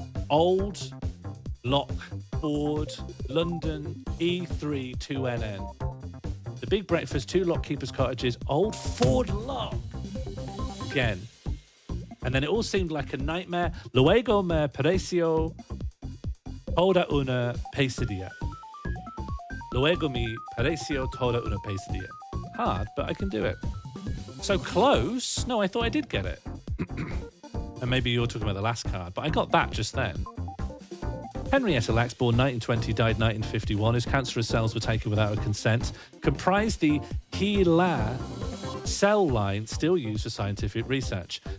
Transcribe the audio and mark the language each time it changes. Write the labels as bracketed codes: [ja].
[en] Old Lock Ford, London, E3 2NN. The Big Breakfast, 2 lockkeepers' cottages, Old Ford Lock. Again. And then it all seemed like a nightmare. [es] Luego me pareció toda una pesadilla. Luego me pareció toda una pesadilla. [en] Hard, but I can do it. So close. No, I thought I did get it. And maybe you're talking about the last card, but I got that just then. Henrietta Lacks, born 1920, died 1951, whose cancerous cells were taken without her consent, comprised the HeLa cell line still used for scientific research.